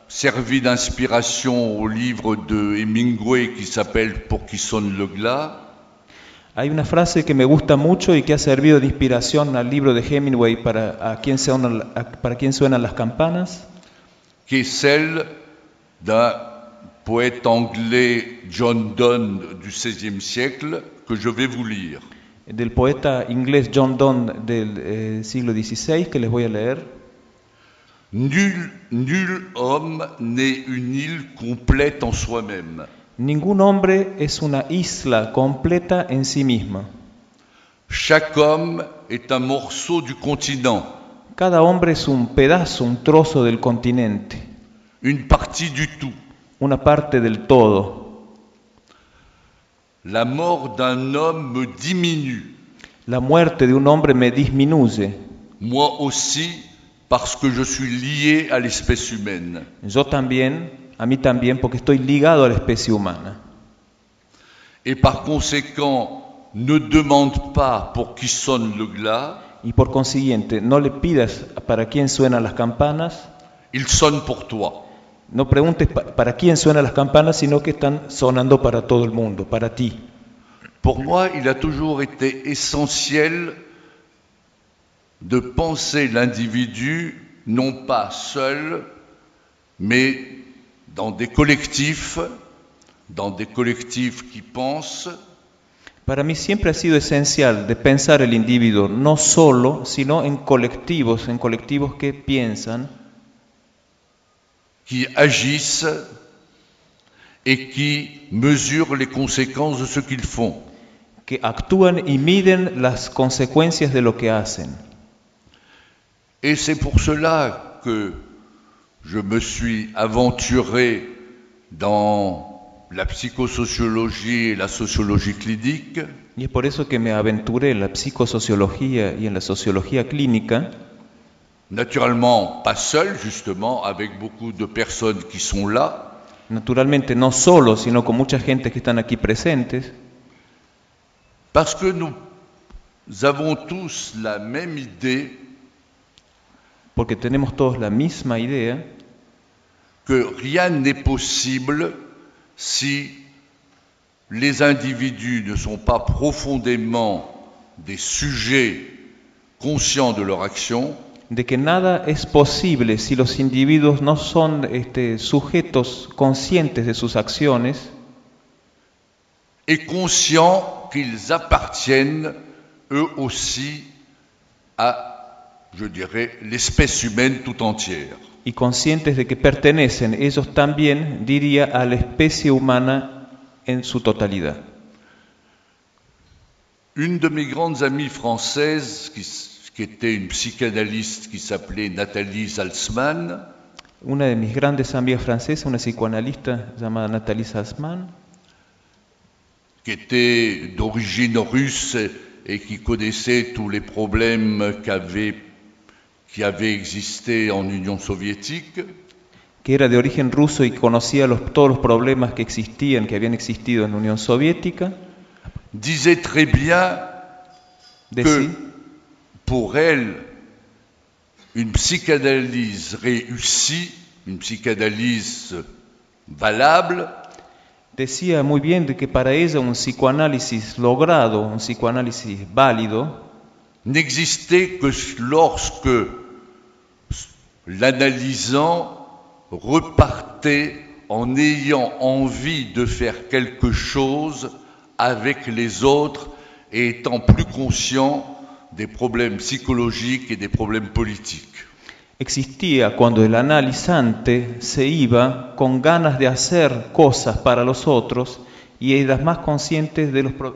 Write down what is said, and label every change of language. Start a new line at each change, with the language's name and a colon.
French: servi d'inspiration au livre de Hemingway qui s'appelle Pour qui sonne le glas.
Spanish: Hay una frase que me gusta mucho y que ha servido de inspiración al libro de Hemingway para quien suenan las campanas.
French: Qui est celle d'un poète anglais John Donne du XVIe siècle que je vais vous lire.
Spanish: Del poeta inglés John Donne del siglo XVI que les voy a leer.
French: Nul homme n'est une île complète en soi-même.
Spanish: Ningún hombre es una isla completa en sí mismo.
French: Chaque homme est un morceau du continent.
Spanish: Cada hombre es un pedazo, un trozo del continente.
French: Une partie du tout.
Spanish: Una parte del todo.
French: La mort d'un homme me diminue.
Spanish: La muerte de un hombre me disminuye.
French: Moi aussi. Parce que je suis lié à l'espèce humaine.
Spanish: Yo también, a mí también, porque estoy ligado a la especie humana.
French: Et par conséquent, ne demande pas pour qui sonne le glas.
Spanish: Y por consiguiente, no le pidas para quién suenan las campanas.
French: Il sonne pour toi.
Spanish: No preguntes para quién suenan las campanas, sino que están sonando para todo el mundo, para ti.
French: Pour moi, il a toujours été essentiel de penser l'individu non pas seul, mais dans des collectifs qui pensent.
Spanish: Para mí siempre ha sido esencial de pensar el individuo no solo, sino en colectivos que piensan,
French: qui agissent et qui mesurent les conséquences de ce qu'ils font.
Spanish: Que actúan y miden las consecuencias de lo que hacen.
French: Et c'est pour cela que je me suis aventuré dans la psychosociologie et la sociologie clinique.
Spanish: Y es por eso que me aventuré en la psicosociología y en la sociología clínica.
French: Naturellement, pas seul, justement, avec beaucoup de personnes qui sont là.
Spanish: Naturalmente, no solo, sino con mucha gente que están aquí presentes.
French: Parce que nous avons tous la même idée.
Spanish: Porque tenemos todos la misma idea,
French: que rien n'est possible si les individus ne sont pas profondément des sujets conscients de leur action,
Spanish: de que nada es posible si los individuos no son sujetos conscientes de sus acciones,
French: et conscients qu'ils appartiennent eux aussi à, je dirais, l'espèce humaine tout entière.
Spanish: Y conscientes de que pertenecen ellos también, diría, a la especie humana en su totalidad.
French: Une de mes grandes amies françaises, qui était une psychanalyste qui s'appelait Nathalie Salzmann.
Spanish: Una de mis grandes amigas francesas, una psicoanalista llamada Nathalie Salzmann,
French: qui était d'origine russe et qui connaissait tous les problèmes qui avaient existé en Union soviétique.
Spanish: Que era de origen ruso y conocía todos los problemas que existían, que habían existido en Unión Soviética.
French: Disait très bien que pour elle, une psychanalyse réussie, une psychanalyse valable.
Spanish: Decía muy bien de que para ella un psicoanálisis logrado, un psicoanálisis válido,
French: n'existait que lorsque l'analysant repartait en ayant envie de faire quelque chose avec les autres et étant plus conscient des problèmes psychologiques et des problèmes politiques.
Spanish: Existía cuando el analizante se iba con ganas de hacer cosas para los otros y era más consciente de los